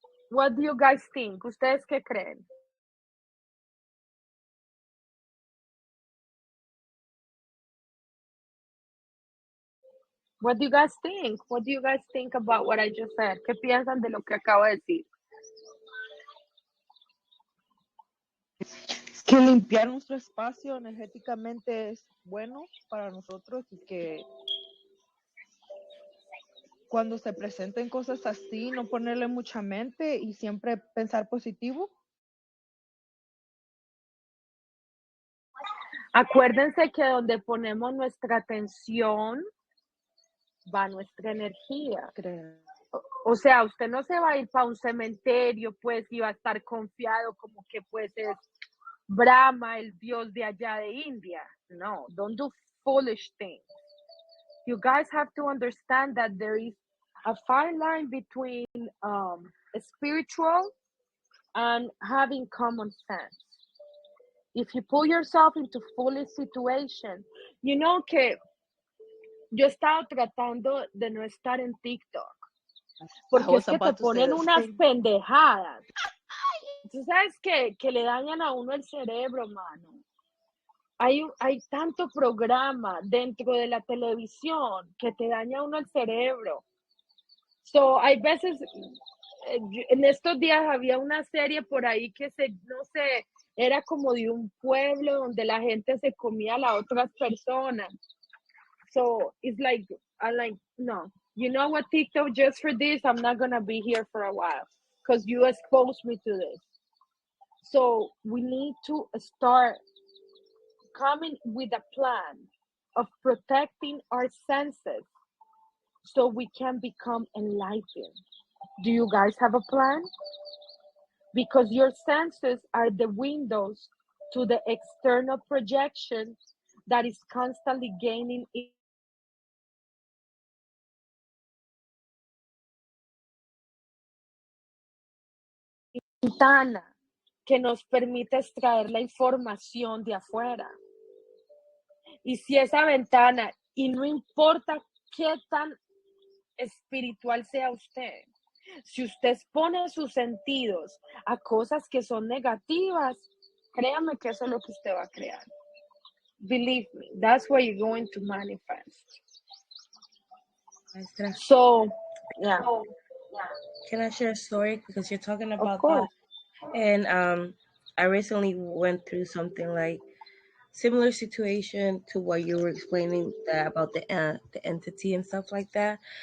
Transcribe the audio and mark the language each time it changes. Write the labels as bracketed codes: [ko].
[en] What do you guys think? [es] ¿Ustedes qué creen? [en] What do you guys think? What do you guys think about what I just said? [es] ¿Qué piensan de lo que acabo de decir? Que limpiar nuestro espacio energéticamente es bueno para nosotros y que cuando se presenten cosas así, no ponerle mucha mente y siempre pensar positivo. Acuérdense que donde ponemos nuestra atención va nuestra energía. O sea, usted no se va a ir para un cementerio, pues, y va a estar confiado como que pues es Brahma, el dios de allá de India. [en] No, don't do foolish things. You guys have to understand that there is a fine line between spiritual and having common sense. If you put yourself into foolish situation, you know [es] que yo he estado tratando de no estar en TikTok, porque es que te ponen unas pendejadas. Tú sabes que le dañan a uno el cerebro, mano. Hay tanto programa dentro de la televisión que te daña a uno el cerebro. So, hay veces, en estos días había una serie por ahí que no sé, era como de un pueblo donde la gente se comía a las otras personas. [en] So it's like, I'm like, no, you know what, TikTok, just for this, I'm not gonna be here for a while because you exposed me to this. So we need to start coming with a plan of protecting our senses so we can become enlightened. Do you guys have a plan? Because your senses are the windows to the external projection that is constantly gaining [es] ventana que nos permite extraer la información de afuera. Y si esa ventana, y no importa qué tan espiritual sea usted, si usted expone sus sentidos a cosas que son negativas, créame que eso es lo que usted va a crear. [en] Believe me, that's what you're going to manifest. So, yeah. Can I share a story? Because you're talking about Of course. that. And I recently went through something like similar situation to what you were explaining about the entity and stuff like that.